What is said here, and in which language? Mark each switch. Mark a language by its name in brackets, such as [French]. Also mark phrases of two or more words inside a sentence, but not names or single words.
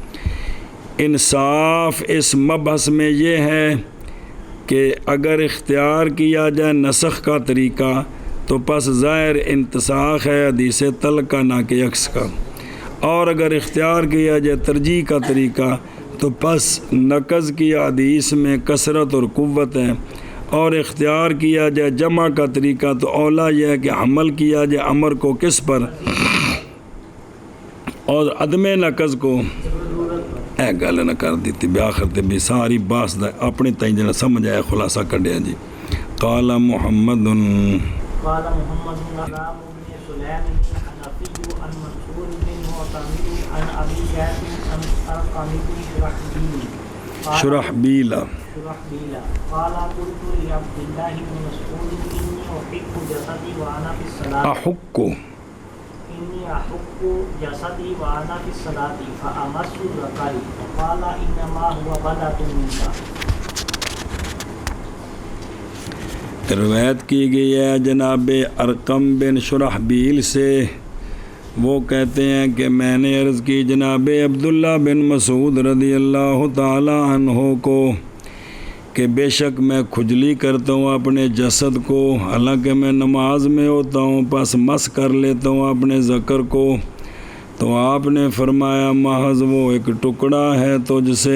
[Urdu] انصاف اس مبحث میں یہ ہے کہ اگر اختیار کیا جائے نسخ کا طریقہ تو پس ظاہر انتساخ ہے حدیث تلک کا نہ کہ عکس کا، اور اگر اختیار کیا جائے ترجیح کا طریقہ تو پس نقض کی حدیث میں کثرت اور قوت ہے، اور اختیار کیا جائے جمع کا طریقہ تو اولا یہ ہے کہ حمل کیا جائے امر کو کس پر، اور عدم نقض کو [Punjabi] اے گل نہ کر دیتی بآخر تے بھی ساری باس دا اپنے تائیں جنا سمجھ آیا خلاصہ کڈیا جی [Arabic] قال محمد قال محمد بن سلام بن سليم الحنفي عن منصور بن معتمر عن ابي جعفر عن ارقم بن شرحبیل قال قلت لعبد الله بن مسعود اني احق جسدي وانا في الصلاه احق جسدي وانا في الصلاه فامس ذكري فقال انما هو بدعه منك. [Urdu] روایت کی گئی ہے جناب ارقم بن شرحبیل سے، وہ کہتے ہیں کہ میں نے عرض کی جناب عبداللہ بن مسعود [Arabic] رضی اللہ تعالی عنہ [Urdu] کو کہ بے شک میں کھجلی کرتا ہوں اپنے جسد کو، حالانکہ میں نماز میں ہوتا ہوں، پس مس کر لیتا ہوں اپنے ذکر کو، تو آپ نے فرمایا محض وہ ایک ٹکڑا ہے تجھ سے.